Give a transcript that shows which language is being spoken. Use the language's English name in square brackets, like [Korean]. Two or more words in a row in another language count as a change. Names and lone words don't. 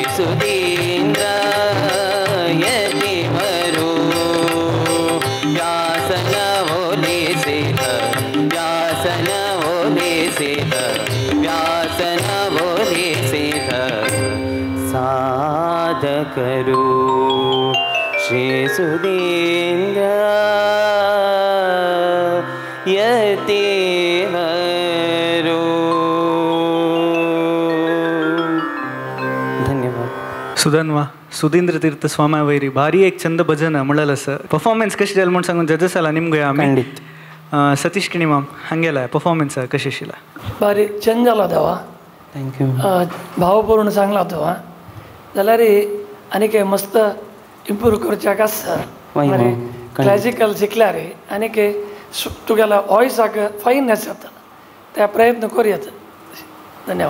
[Kannada] ಸುಧೀಂದ್ರಾಯತಿವರೋ ವ್ಯಾಸನ ಹೋಲಿಸಿದ ವ್ಯಾಸನ ಹೋಲಿಸಿದ ವ್ಯಾಸನ ಹೋಲಿಸಿದ ಸಾಧಕರು ಶ್ರೀ ಸುಧೀಂದ್ರಾಯತಿವರೋ धन्यवाद [Konkani] सुधन्वा सुधींद्र तीर्थ स्वामी वैरी भारी एक छंद भजन म्हणलंस परफॉर्मन्स कशी जाली म्हणून सांगून जजेस आला निमगे आम्ही [Kannada] ಖಂಡಿತ [Konkani] सतीश किणी माम हंगेला परफॉर्मन्स कशी आशिल्ला भारी चेंज जाला देवा थँक्यू भावपूर्ण चांगला देवा जाल्यार आनीक मस्त इम्प्रूव करच्याक आसा वय, वय. क्लासिकल शिकल्यार आनीक तुगेल्या वॉयसाक फायननेस येता त्या प्रयत्न करयात धन्यवाद